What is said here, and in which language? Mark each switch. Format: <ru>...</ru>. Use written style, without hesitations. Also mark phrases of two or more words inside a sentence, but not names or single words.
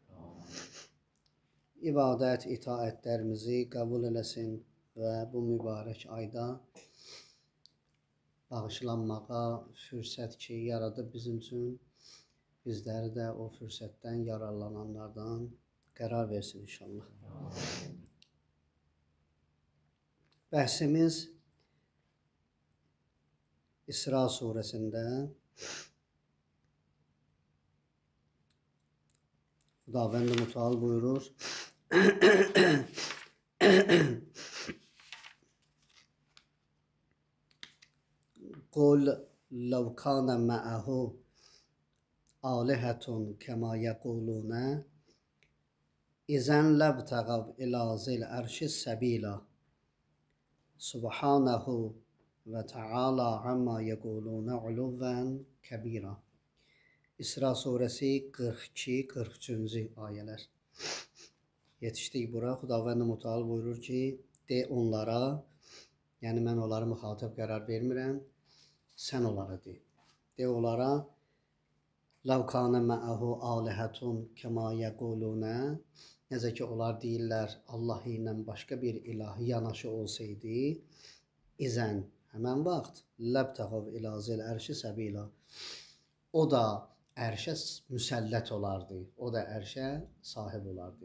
<az>İbadət, itaətlərimizi qəbul eləsin və bu mübarək ayda bağışlanmağa fürsət ki, yaradıb bizim üçün, bizləri də o fürsətdən yararlananlardan qərar versin inşallah. Bəhsimiz İsra surəsində Xudavənd Mütəal buyurur.</az> <ar>قل لو كان معه آلهة كما يقولون إذا لابتغوا إلى ذي العرش سبيلا سبحانه وتعالى عما يقولون علوا كبيرا.</ar> <az>İsra suresi 42-43. ayələr. Yetişdik bura. Xudavənd Mütəal buyurur ki, de onlara, yəni mən onları müxatib qərar vermirəm, sən onlara de. De onlara,</az> <ar>لو كان معه آلهة كما يقولون,</ar> <az>necə ki onlar deyirlər, Allah ilə başqa bir ilahi yanaşı olsaydı, izən, həmən vaxt,</az> <ar>لابتغوا إلى ذي العرش سبيلا,</ar> <az>o da ərşə müsəllət olardı, o da ərşə sahib olardı.</az>